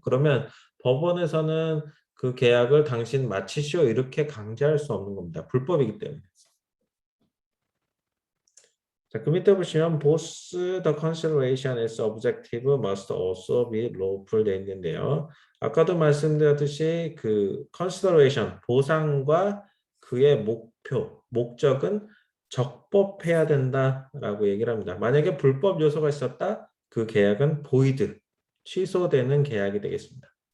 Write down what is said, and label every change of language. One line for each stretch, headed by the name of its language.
Korean: 그러면 법원에서는 그 계약을 당신 마치시오 이렇게 강제할 수 없는 겁니다. 불법이기 때문에. 자, 그 밑에 보시면
English: both the consideration as objective must also be lawful
Korean: 돼 있는데요. 아까도 말씀드렸듯이 그 consideration, 보상과 그의 목적은 적법해야 된다라고 얘기를 합니다. 만약에 불법 요소가 있었다, 그 계약은 void, 취소되는 계약이 되겠습니다.